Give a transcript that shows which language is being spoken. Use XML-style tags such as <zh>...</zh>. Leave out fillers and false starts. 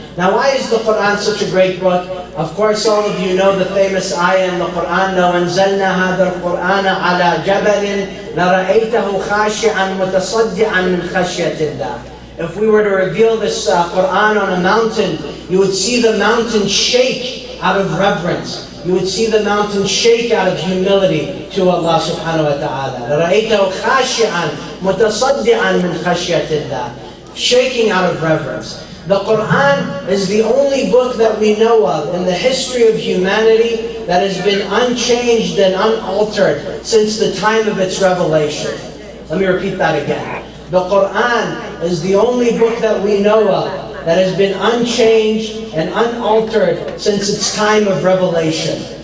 <en>Now why is the Quran such a great book? Of course all of you know the famous ayah in the Quran, لَوْ أَنزَلْنَا هَذَا الْقُرْآنَ عَلَى جَبَلٍ لَرَأَيْتَهُ خَاشِعًا مُتَصَدِّعًا مِنْ خَشْيَةِ اللَّهِ. If we were to reveal this Quran on a mountain, you would see the mountain shake out of reverence. You would see the mountain shake out of humility to Allah subhanahu wa ta'ala.</en> <ar>لَرَأَيْتَهُ خَاشِعًا مُتَصَدِّعًا مِنْ خَشْيَةِ اللَّهِ, shaking out of reverence.</ar> <en>The Quran is the only book that we know of in the history of humanity that has been unchanged and unaltered since the time of its revelation. Let me repeat that again. The Quran is the only book that we know of that has been unchanged and unaltered since its time of revelation.</en>